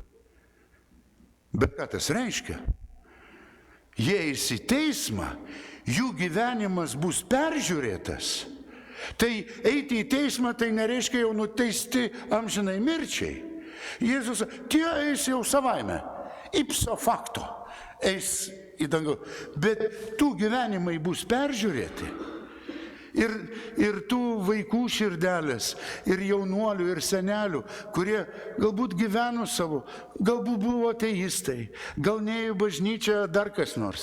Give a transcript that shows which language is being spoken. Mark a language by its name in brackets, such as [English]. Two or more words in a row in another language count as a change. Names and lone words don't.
[Lithuanian] Bet ką tas reiškia? Jie eis į teismą, jų gyvenimas bus peržiūrėtas. Tai eiti į teismą tai nereiškia jau nuteisti amžinai mirčiai. Jėzus, tie eis jau savaime. [Latin] Ipso facto [Lithuanian] eis į dangų, bet tų gyvenimai bus peržiūrėti ir tų vaikų širdelės, ir jaunuolių, ir senelių, kurie galbūt gyveno savo, galbūt buvo ateistai, gal neėjo į bažnyčią, dar kas nors.